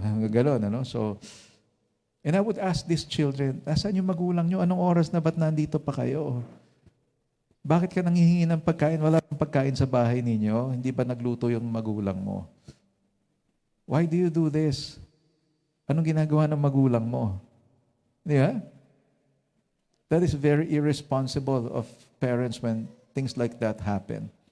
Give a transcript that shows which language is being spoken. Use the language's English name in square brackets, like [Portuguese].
[English] Gano'n, So, and I would ask these children, [Filipino] nasaan yung magulang nyo? Anong oras na ba't nandito pa kayo? Bakit ka nanghihingi ng pagkain? Wala pang pagkain sa bahay ninyo? Hindi ba nagluto yung magulang mo? [English] Why do you do this? [Filipino] Anong ginagawa ng magulang mo? Di ba? [English] That is very irresponsible of parents when things like that happen.